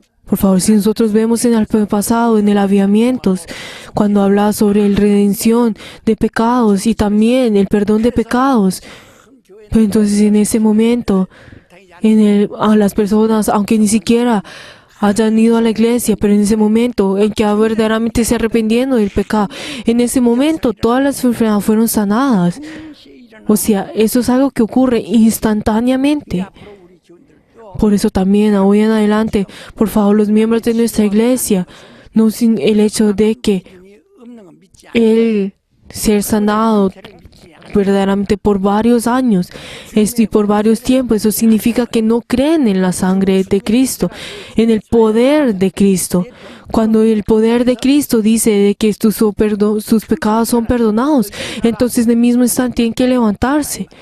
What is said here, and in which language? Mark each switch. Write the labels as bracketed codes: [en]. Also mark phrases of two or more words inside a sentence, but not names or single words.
[es] Por favor, si nosotros vemos en el pasado, en el avivamientos, cuando hablaba sobre la redención de pecados y también el perdón de pecados, pero entonces en ese momento, a las personas, aunque ni siquiera hayan ido a la iglesia, pero en ese momento en que verdaderamente se arrependiendo del pecado, en ese momento todas las enfermedades fueron sanadas. O sea, eso es algo que ocurre instantáneamente. [ko] 우리 교인들도 [es] Por eso también, hoy en adelante, por favor, los miembros de nuestra iglesia, no sin el hecho de que [ko] 능이 없는 건 믿지 않아요. [es] el ser sanado verdaderamente por varios años y por varios tiempos, eso significa que no creen en la sangre de Cristo, en el poder de Cristo. Cuando el poder de Cristo dice de que sus pecados son perdonados, entonces en el mismo instante tienen que levantarse.